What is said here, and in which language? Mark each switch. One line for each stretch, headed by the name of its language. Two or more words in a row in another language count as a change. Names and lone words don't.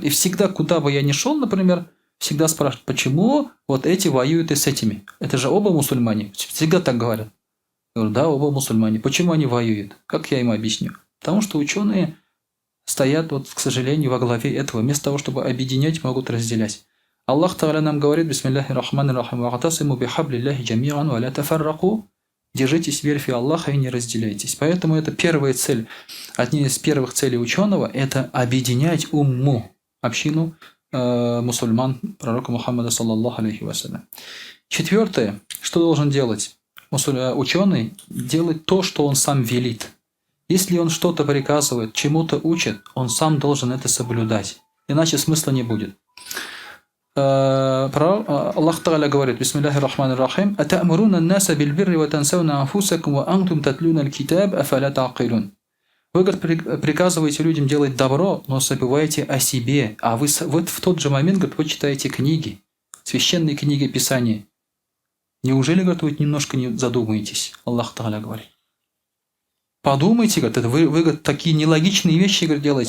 Russian: И всегда, куда бы я ни шел, например, всегда спрашивают, почему вот эти воюют и с этими? Это же оба мусульмане. Всегда так говорят. Я говорю, да, оба мусульмане. Почему они воюют? Как я им объясню? Потому что ученые стоят, вот, к сожалению, во главе этого. Вместо того, чтобы объединять, могут разделять. Аллах Тааля нам говорит,
Arabic: بسم الله الرحمن الرحيم واعتصموا بحبل الله جميعا ولا تفرقوا.
Russian: Держитесь в верфи Аллаха и не разделяйтесь. Поэтому это первая цель, одна из первых целей ученого, это объединять умму, общину мусульман пророка Мухаммада,
Arabic: صلى الله عليه وسلم.
Russian: Четвертое, что должен делать ученый? Делать то, что он сам велит. Если он что-то приказывает, чему-то учит, он сам должен это соблюдать. Иначе смысла не будет. Аллах Тааля говорит,
Arabic: بسم الله الرحمن الرحيم أتأمرون الناس بالبر وتنسون أنفسكم وأنتم تتلون الكتاب أفلا تعقلون».
Russian: Вы, говорит, приказываете людям делать добро, но забываете о себе. А вы вот в тот же момент, говорит, вы читаете книги, священные книги Писания. Неужели, говорит, вы немножко не задумаетесь? Аллах Тааля говорит. Подумайте, говорит, это вы говорит, такие нелогичные вещи, говорит, делаете.